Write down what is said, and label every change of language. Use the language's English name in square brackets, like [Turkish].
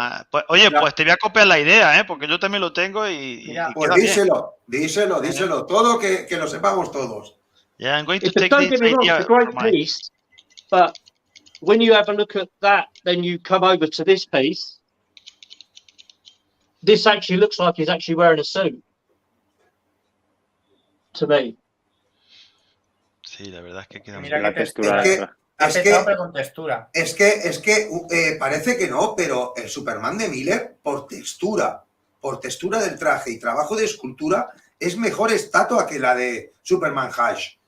[Spanish] Pues, oye, pues te voy a copiar la idea, porque yo también lo tengo y pues díselo. Todo que lo sepamos todos. [English] Yeah, I'm going to take this idea. It's a great piece, but when you have a look at that, then you come over to this piece. This actually looks like he's actually wearing a suit. To me. [Spanish] Sí, la verdad es que queda Mira la textura. Con textura. Es que parece que no, pero el Superman de Miller, por textura del traje y trabajo de escultura, es mejor estatua que la de Superman Hash.